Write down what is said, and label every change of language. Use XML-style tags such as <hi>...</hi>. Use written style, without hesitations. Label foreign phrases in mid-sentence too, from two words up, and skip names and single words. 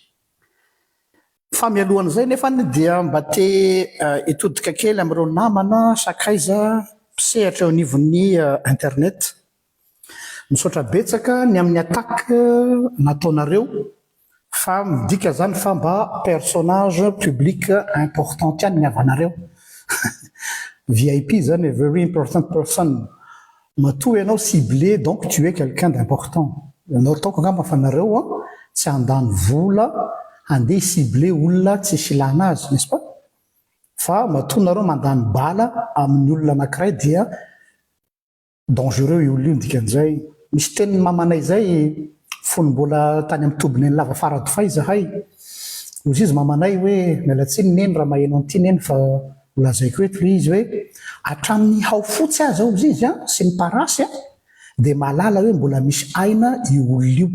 <mg>Fa mialohan'izay nefa dia mba te hitodika kely amin'ireo namana sakaiza mpisehatra eo anivon'ny internet. Misaotra betsaka ny amin'ny attaque nataonareo fa midika zany fa mba</mg> <fr>personnage public important</fr> <mg>ihany ny avanareo. VIP zany,</mg> <en>very important person.</en> <mg>Matoa ianao</mg> <fr>ciblé, donc tu es quelqu'un d'important.</fr> <mg>Ianao taoko angamba fa nareo tsy handany vola handeha ciblé olona tsy silana azy,</mg> <fr>n'est-ce pas?</fr> <mg>Fa matoa nareo mandany bala amin'ny olona anankiray dia dangereux io olona io dikan'izay. Misy tenin'ny mamanay zay fony mbola tany amin'ny tobiny ny lava faradofay zahay. Ozy izy mamanay hoe mialatsiny neny raha maheno an'ity neny fa lazaiko eto izy hoe hatramin'ny hao fotsy azy ao izy sy ny parasy dia malala hoe mbola misy aina io olona io.</mg>